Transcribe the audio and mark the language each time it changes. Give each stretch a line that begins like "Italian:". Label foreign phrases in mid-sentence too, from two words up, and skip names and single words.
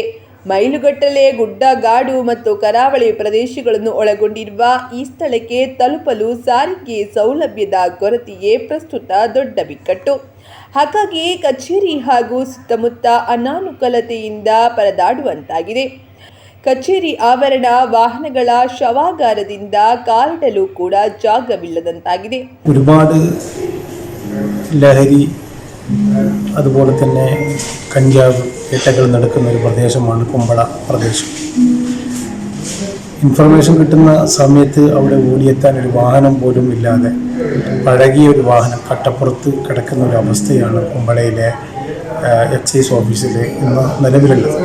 Kannada: ಮೈಲುಗಟ್ಟಲೆ ಗುಡ್ಡಗಾಡು ಮತ್ತು ಕರಾವಳಿ ಪ್ರದೇಶಗಳನ್ನು ಒಳಗೊಂಡಿರುವ ಈ ಸ್ಥಳಕ್ಕೆ ತಲುಪಲು ಸಾರಿಗೆ ಸೌಲಭ್ಯದ ಕೊರತೆಯೇ ಪ್ರಸ್ತುತ ದೊಡ್ಡ ಬಿಕ್ಕಟ್ಟು. ಹಾಗಾಗಿ ಕಚೇರಿ ಹಾಗೂ ಸುತ್ತಮುತ್ತ ಅನಾನುಕೂಲತೆಯಿಂದ ಪರದಾಡುವಂತಾಗಿದೆ. ಕಚೇರಿ ಆವರಣ വാഹനಗಳ ಶವಾಗಾರದಿಂದ ಕಾಲಿಡಲು ಕೂಡ ಜಾಗವಿಲ್ಲದಂತಾಗಿದೆ.
Malayalam: ഒരുപാട് ലഹരി അതുപോലെ തന്നെ കഞ്ചാവ് വേട്ടകൾ നടക്കുന്ന ഒരു പ്രദേശമാണ് കുമ്പള പ്രദേശം. ഇൻഫർമേഷൻ കിട്ടുന്ന സമയത്ത് അവിടെ ഓടിയെത്താൻ ഒരു വാഹനം പോലും ഇല്ലാതെ പഴകിയ ഒരു വാഹനം കട്ടപ്പുറത്ത് കിടക്കുന്ന ഒരു അവസ്ഥയാണ് കുമ്പളയിലെ എക്സൈസ് ഓഫീസിൽ ഇന്ന് നിലവിലുള്ളത്.